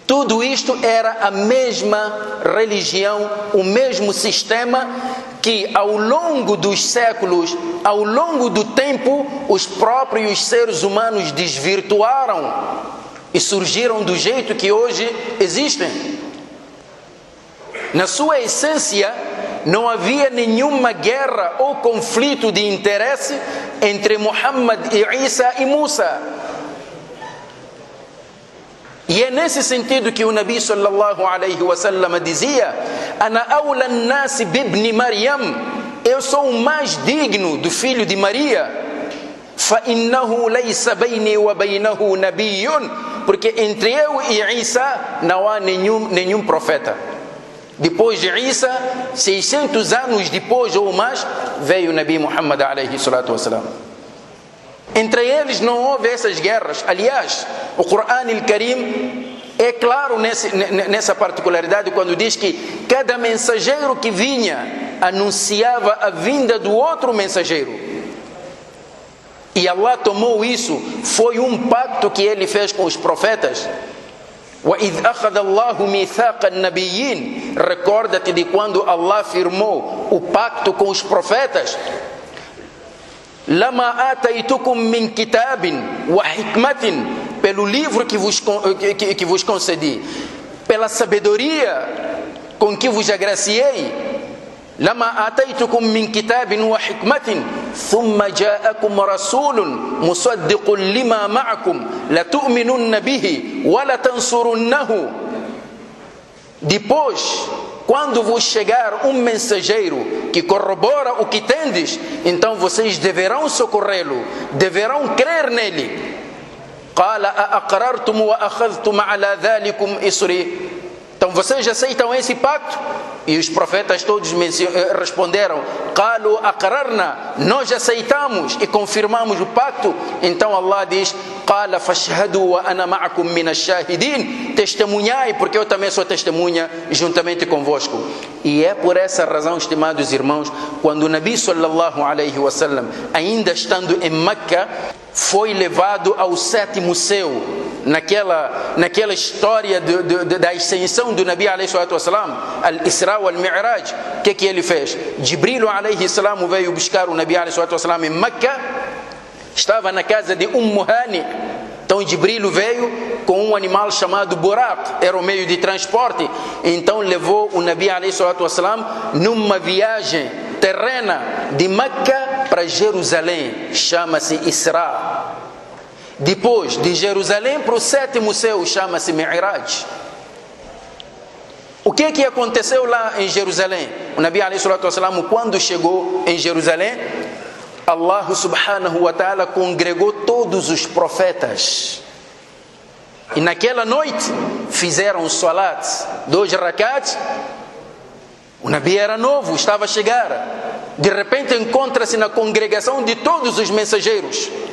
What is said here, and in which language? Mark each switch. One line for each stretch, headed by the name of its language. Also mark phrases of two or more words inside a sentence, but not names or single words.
Portuguese: Tudo isto era a mesma religião, o mesmo sistema que ao longo dos séculos, ao longo do tempo, os próprios seres humanos desvirtuaram e surgiram do jeito que hoje existem. Na sua essência, não havia nenhuma guerra ou conflito de interesse entre Muhammad e Isa e Musa. E é nesse sentido que o Nabi
Arabic: صلى الله عليه وسلم
Portuguese: dizia:
Arabic: أنا أولى الناس بابن مريم,
Portuguese: eu sou o mais digno do filho de Maria.
Arabic: فإنه ليس بيني وبينه نبي,
Portuguese: porque entre eu e Isa não há nenhum profeta. Depois de Isa, 600 anos depois ou mais, veio o Nabi Muhammad
Arabic: عليه الصلاة والسلام.
Portuguese: Entre eles não houve essas guerras. Aliás, o Corão al-Karim é claro nessa particularidade quando diz que cada mensageiro que vinha anunciava a vinda do outro mensageiro. E Allah tomou isso, foi um pacto que ele fez com os profetas.
Arabic: وَإِذْ أَخَذَ اللَّهُ مِيثَاقَ النَّبِيِّينَ,
Portuguese: recorda-te de quando Allah firmou o pacto com os profetas.
Arabic: لَمَا آتَيْتُكُمْ مِنْ كِتَابٍ وَحِكْمَةٍ,
Portuguese: pelo livro que vos concedi, pela sabedoria com que vos agraciei.
Arabic: لَمَا آتَيْتُكُمْ مِنْ كِتَابٍ وَحِكْمَةٍ ثُمَّ جَاءَكُمْ رَسُولٌ مُصَدِّقٌ لِمَا مَعَكُمْ لَتُؤْمِنُنَّ بِهِ وَلَتَنْصُرُنَّهُ.
Portuguese: Depois, quando vos chegar um mensageiro que corrobora o que tendes, então vocês deverão socorrê-lo, deverão crer nele.
Arabic: قَالَ أَأَقْرَرْتُمْ وَأَخَذْتُمْ عَلَى ذَلِكُمْ إِصْرِي.
Portuguese: Então vocês aceitam esse pacto? E os profetas todos responderam:
Arabic: قَالُوا أَقْرَرْنَا,
Portuguese: nós aceitamos e confirmamos o pacto. Então Allah diz:
Arabic: قَالَ فَاشْهَدُوا وَأَنَا مَعَكُمْ مِنَ الشَّاهِدِينَ,
Portuguese: testemunhai, porque eu também sou testemunha juntamente convosco. E é por essa razão, estimados irmãos, quando o Nabi
Arabic: صلى الله عليه وسلم,
Portuguese: ainda estando em Meca, foi levado ao 7º céu, naquela história da ascensão do Nabi
Arabic: عليه الصلاة والسلام, الإسراء والمعراج,
Portuguese: o que ele fez? Jibril
Arabic: عليه السلام
Portuguese: veio buscar o Nabi
Arabic: عليه الصلاة والسلام
Portuguese: em Meca, estava na casa de Hani. Então Jibril veio com um animal chamado Buraq, era o meio de transporte. Então levou o Nabi
Arabic: عليه الصلاة والسلام
Portuguese: numa viagem terrena de Meca para Jerusalém, chama-se Isra. Depois de Jerusalém para o 7º céu, chama-se Mi'raj. O que aconteceu lá em Jerusalém? O Nabi
Arabic: عليه الصلاة والسلام,
Portuguese: quando chegou em Jerusalém,
Arabic: الله سبحانه وتعالى
Portuguese: congregou todos os profetas. E naquela noite fizeram salat, 2 rakats. O Nabi era novo, estava a chegar. De repente encontra-se na congregação de todos os mensageiros.